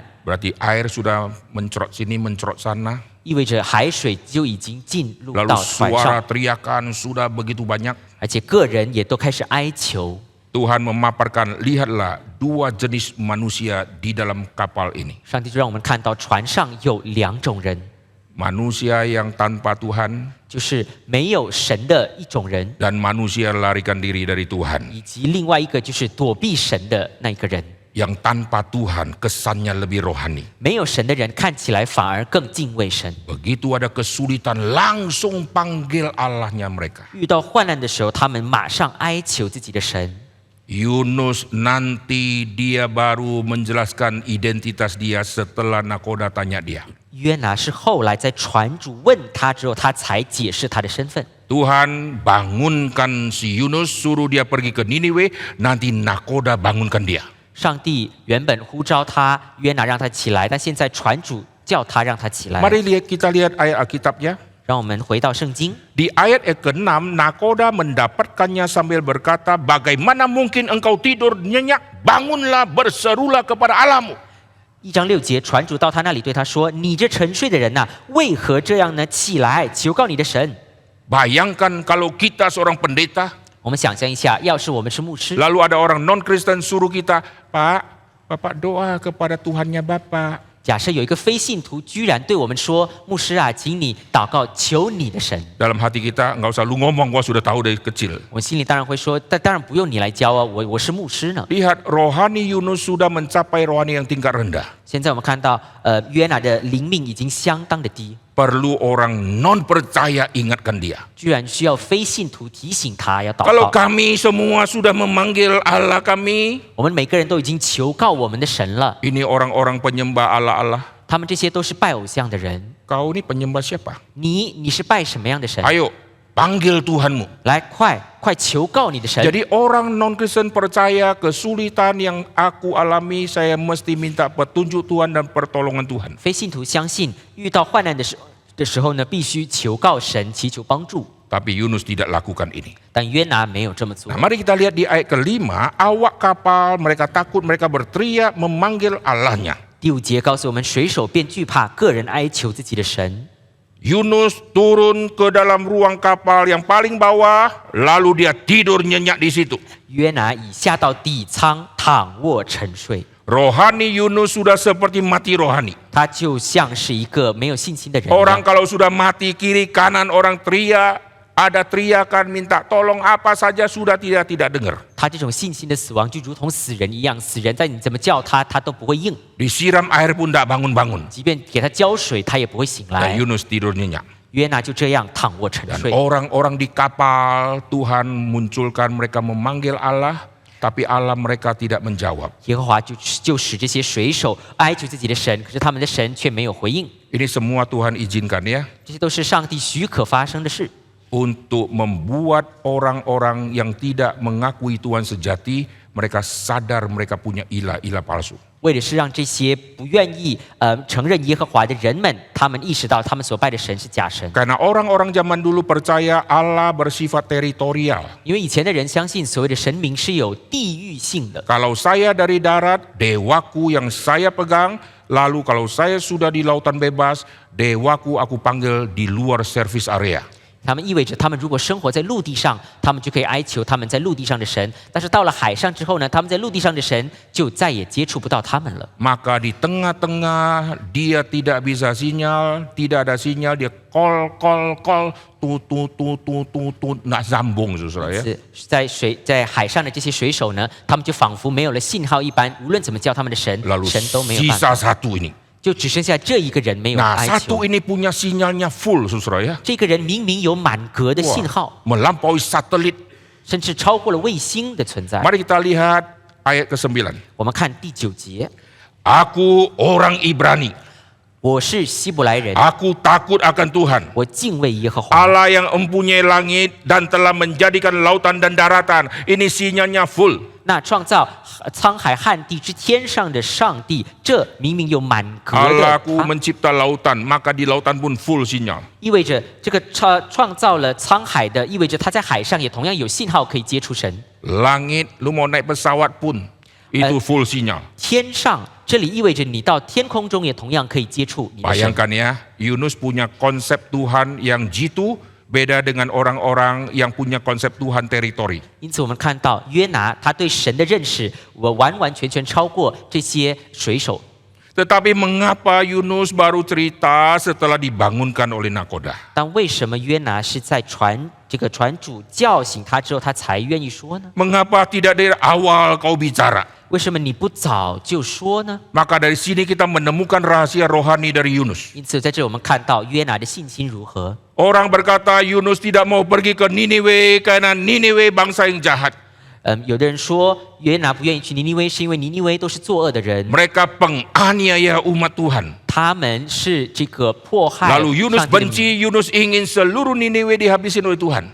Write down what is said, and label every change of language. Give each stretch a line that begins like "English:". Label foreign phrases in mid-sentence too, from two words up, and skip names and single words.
Indonesian: Berarti air sudah mencerot sini, mencerot sana,
Chinese: 意味着海水就已经进入
Indonesian: lalu
Chinese: 到船
Indonesian: suara
Chinese: 上，
Indonesian: teriakan sudah begitu banyak.
Chinese: 而且个人也都开始哀求。
Indonesian: Tuhan memaparkan, lihatlah 2 jenis manusia di dalam kapal ini.
Chinese: 上帝就让我们看到船上有2种人，
Indonesian: Manusia yang tanpa Tuhan
Chinese: 就是没有神的一种人，
Indonesian: dan manusia larikan diri dari Tuhan.
Chinese: 以及另外一个就是躲避神的那一个人。
Indonesian: Yang tanpa Tuhan kesannya lebih rohani.
Chinese: 没有神的人看起来反而更敬畏神。
Indonesian: Begitu ada kesulitan langsung panggil Allahnya mereka.
Chinese: 遇到患难的时候，他们马上哀求自己的神。
Indonesian: Yunus nanti dia baru menjelaskan identitas dia setelah nakoda tanya dia.
Chinese: 约拿是后来在船主问他之后，他才解释他的身份。
Indonesian: Tuhan bangunkan si Yunus, suruh dia pergi ke Niniwe, nanti nakoda bangunkan dia.
Chinese: 上帝原本呼召他约拿让他起来，但现在船主叫他让他起来。
Indonesian: Mari kita lihat ayat Alkitabnya.
Chinese: 让我们回到圣经，
Indonesian: Di ayat yang ke-6, nakoda mendapatkannya sambil berkata, bagaimana mungkin engkau tidur nyenyak? Bangunlah, berserulah kepada Allahmu.
Chinese: 1 章6节，船主到他那里对他说：“你这沉睡的人呐、为何这样呢？起来，求告你的神。”
Indonesian: Bayangkan kalau kita seorang pendeta,
Chinese: 我们想象一下，要是我们是牧师，
Indonesian: lalu ada orang non-Kristen suruh kita, Pak, Bapak doa kepada Tuhannya Bapak.
Chinese: 假设有一个非信徒居然对我们说：“牧师啊，请你祷告，求你的神。”
Indonesian: Dalam hati kita, nggak usah lu ngomong, gua sudah tahu dari kecil.
Chinese: 我心里当然会说：“但当然不用你来教啊，我是牧师呢。”
Indonesian: Lihat, rohani Yunus sudah mencapai rohani yang tingkat rendah.
Chinese: 现在我们看到，约拿的灵命已经相当的低，
Indonesian: Perlu orang non-percaya ingatkan dia.
Chinese: 居然需要非信徒提醒他要祷
Indonesian: Kalau
Chinese: 告。
Indonesian: kami semua sudah memanggil Allah kami,
Chinese: 我们每个人都已经求告我们的神了，
Indonesian: ini orang-orang penyembah Allah-Allah.
Chinese: 他们这些都是拜偶像的人。
Indonesian: Kau ini penyembah siapa?
Chinese: 你是拜什么样的神？
Indonesian: Ayo, panggil Tuhanmu.
Chinese: 来，快求告你的神。
Indonesian: Jadi orang non-Kristen percaya kesulitan yang aku alami, saya mesti minta petunjuk Tuhan dan pertolongan Tuhan.
Chinese: 非信徒相信，遇到患难的时候呢，必须求告神，祈求帮助。
Indonesian: Tapi Yunus tidak lakukan ini.
Chinese: 但约拿没有这么做
Indonesian: Nah,。mari kita lihat di ayat ke-5, awak kapal mereka takut, mereka berteriak memanggil Allahnya.
Chinese: 第5节告诉我们，水手便惧怕，个人哀求自己的神。
Indonesian: Yunus turun ke dalam ruang kapal yang paling bawah, lalu dia tidur nyenyak di situ.
Chinese: 约拿已下到底舱，躺卧沉睡。
Indonesian: Rohani Yunus sudah seperti mati rohani.
Chinese: 他就像是一个没有信心的人一
Indonesian: Orang
Chinese: 样。
Indonesian: kalau sudah mati kiri kanan orang teriak, ada teriakan minta tolong apa saja sudah tidak dengar.
Chinese: 他这种信心的死亡，就如同死人一样，死人在你怎么叫他，他都不会应。
Indonesian: Disiram air pun tidak bangun-bangun.
Chinese: 即便给他浇水，他也不会醒
Indonesian: Dan
Chinese: 来。
Indonesian: Yunus tidur nyenyak.
Chinese: 约拿就这样躺卧沉
Indonesian: Dan
Chinese: 睡。
Indonesian: orang-orang di kapal Tuhan munculkan mereka memanggil Allah, tapi Allah mereka tidak menjawab.
Chinese: 耶和华就使这些水手哀求自己的神，可是他们的神却没有回应。
Indonesian: Ini semua Tuhan izinkan ya,
Chinese: 这些都是上帝许可发生的事，
Indonesian: untuk membuat orang-orang yang tidak mengakui Tuhan sejati, mereka sadar mereka punya ilah-ilah palsu.
Chinese: 为的是让这些不愿意承认耶和华的人们，他们意识到他们所拜的神是假神。
Indonesian: Karena orang-orang zaman dulu percaya Allah bersifat teritorial.
Chinese: 因为以前的人相信所谓的神明是有地域性的。
Indonesian: Kalau saya dari darat, dewaku yang saya pegang, lalu kalau saya sudah di lautan bebas, dewaku aku panggil di luar
English: service area.
Chinese: 他们意味着，他们如果生活在陆地上，他们就可以哀求他们在陆地上的神；但是到了海上之后呢，他们在陆地上的神就再也接触不到他们了。
Indonesian: Maka di tengah-tengah dia tidak bisa sinyal, tidak ada sinyal, dia call, tut, nggak sambung saudara ya.
Chinese: 在海上的这些水手呢，他们就仿佛没有了信号一般，无论怎么叫他们的神，
Indonesian: Lalu
Chinese: 神都没有办法。
Indonesian: sisa satu ini.
Chinese: 就只剩下这一个人没有
Indonesian: Nah
Chinese: 哀
Indonesian: satu
Chinese: 求。
Indonesian: ini punya sinyalnya full saudara ya.
Chinese: 这个人明明有满格的信号，
Indonesian: Melampaui satelit.
Chinese: 甚至超过了卫星的存在。
Indonesian: Mari kita lihat ayat ke-9.
Chinese: 我们看第9节，
Indonesian: Aku orang Ibrani.
Chinese: 我是希伯来人，
Indonesian: Aku takut akan Tuhan.
Chinese: 我敬畏耶和华。
Indonesian: Allah yang mempunyai langit dan telah menjadikan lautan dan daratan. Ini sinyalnya full.
Chinese: 那创造沧海旱地之天上的上帝，这明明有满格的
Indonesian: Allahku
Chinese: 他，
Indonesian: mencipta lautan, maka di lautan pun full sinyal.
Chinese: 意味着这个创造了沧海的，意味着他在海上也同样有信号可以接触神。
Indonesian: Langit, lu mau naik pesawat pun itu full sinyal.
Chinese: 天上这里意味着你到天空中也同样可以接触你的神。
Indonesian: Bayangkan ya, Yunus punya konsep Tuhan yang jitu, beda dengan orang-orang yang punya konsep Tuhan teritori.
Chinese: 因此，我们看到约拿他对神的认识，完完全全超过这些水手。
Indonesian: Tetapi mengapa Yunus baru cerita setelah dibangunkan oleh nakoda?
Chinese: 但为什么约拿是在这个船主叫醒他之后，他才愿意说呢？
Indonesian: Mengapa tidak dari awal kau bicara?
Chinese: 为什么你不早就说呢？
Indonesian: Maka dari sini kita menemukan rahasia rohani dari Yunus.
Chinese: 因此，在这里我们看到约拿的信心如何。
Indonesian: Orang berkata Yunus tidak mau pergi ke Niniwe karena Niniwe bangsa yang jahat.
Chinese: 有的人说约拿不愿意去尼尼微，是因为尼尼微都是作恶的人，
Indonesian: Mereka penganiaya umat Tuhan.
Chinese: 他们是这个迫害
Indonesian: Lalu Yunus
Chinese: 上帝的民。
Indonesian: benci, Yunus ingin seluruh Niniwe dihabisin oleh Tuhan.